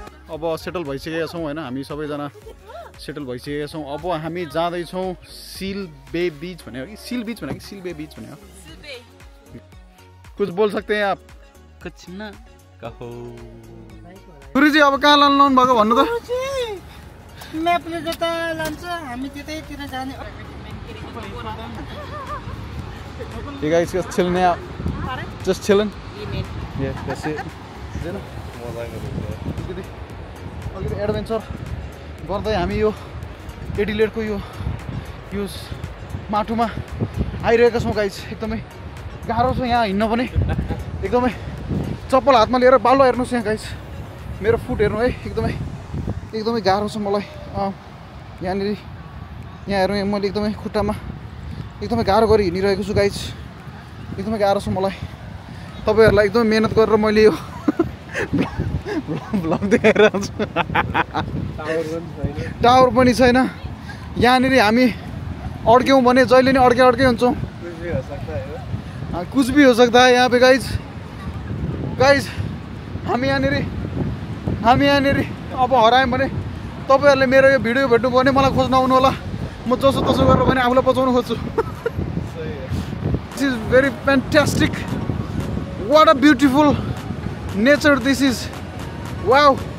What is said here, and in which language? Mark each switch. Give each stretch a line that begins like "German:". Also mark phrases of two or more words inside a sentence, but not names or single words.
Nepali: अब सेटल भइसकेका छौँ होइन हामी सबैजना सेटल भइसकेका छौँ अब हामी जाँदैछौँ सिल बे बीच भन्यो कि सिल बीच भन्यो कि सिल बे बीच भन्यो
Hindi: कुछ बोल सकते हैं आप कुछ न कहो
Nepali: गुरुजी अब कहाँ लानु भएको भन्नु त म्यापले जता लान्छ हामी त्यतैतिर जाने
English: You guys just chilling out. Just chilling. Yeah, that's it.
Nepali: अलिकति एडभेन्चर गर्दै हामी यो एडिलेडको यो माटोमा आइरहेका छौँ गाइस एकदमै गाह्रो छ यहाँ हिँड्न पनि एकदमै चप्पल हातमा लिएर बालो हेर्नुहोस् यहाँ गाइस मेरो फुट हेर्नु है एकदमै गाह्रो छ मलाई यहाँनिर यहाँ हेर्नु मैले एकदमै खुट्टामा एकदमै गाह्रो गरी हिँडिरहेको छु गाइस एकदमै गाह्रो छ मलाई तपाईँहरूलाई एकदमै मेहनत गरेर मैले यो भ्लग देखाइरहेको छु टावर पनि छैन यहाँनिर हामी अड्क्यौँ भने जहिले नि अड्कै हुन्छौँ
Hindi: कुछ भी हो सकता है यहाँ पे
Nepali: गाइस हामी यहाँनिर अब हरायौँ भने तपाईँहरूले मेरो यो भिडियो भेट्नु भयो भने मलाई खोज्न आउनु होला म जसो तसो गरेर पनि आफूलाई बचाउनु खोज्छु
English: this is very fantastic what a beautiful nature this is wow